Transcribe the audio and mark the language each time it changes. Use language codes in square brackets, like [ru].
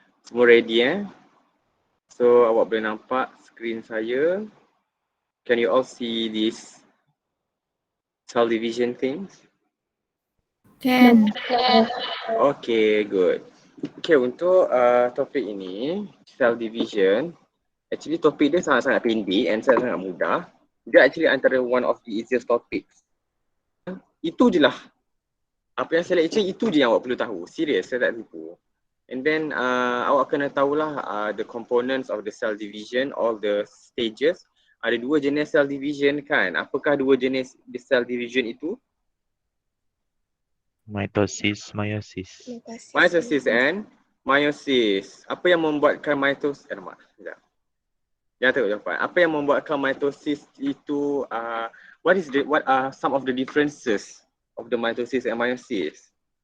[ms] Semua ready So awak boleh nampak screen saya. [en] Can you all see this cell division things? Can. Okay, good. [ms] Okay, untuk topik ini, cell division, actually topik dia sangat-sangat pendek and sangat mudah. Dia actually antara [en] one of the easiest topics. [ms] Itu je lah. Apa yang saya lecture itu je yang awak perlu tahu. Serius, saya tak tipu. And then awak kena tahulah [en] the components of the cell division, all the stages. [ms] Ada dua jenis cell division kan? Apakah dua jenis cell division itu? [en] Mitosis, meiosis. Mitosis and meiosis. [ms] Apa yang membuatkan mitosis? Sekejap. Jangan tahu jawapan. Apa yang membuatkan mitosis itu? [en] What are some of the differences of the mitosis and meiosis?